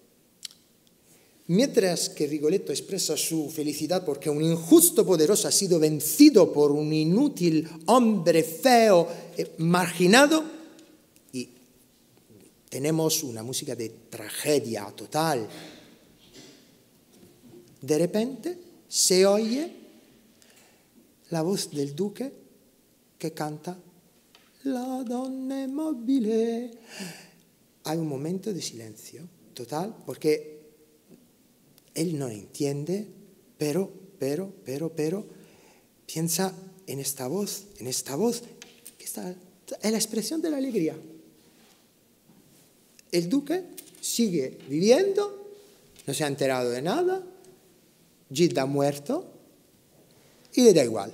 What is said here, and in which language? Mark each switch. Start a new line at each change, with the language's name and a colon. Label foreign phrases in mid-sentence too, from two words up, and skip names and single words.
Spanish: Mientras que Rigoletto expresa su felicidad porque un injusto poderoso ha sido vencido por un inútil hombre feo, marginado, y tenemos una música de tragedia total, de repente se oye la voz del duque que canta La donna è mobile. Hay un momento de silencio total porque él no entiende, pero piensa en esta voz, que es la expresión de la alegría. El duque sigue viviendo, no se ha enterado de nada, Gilda ha muerto y le da igual.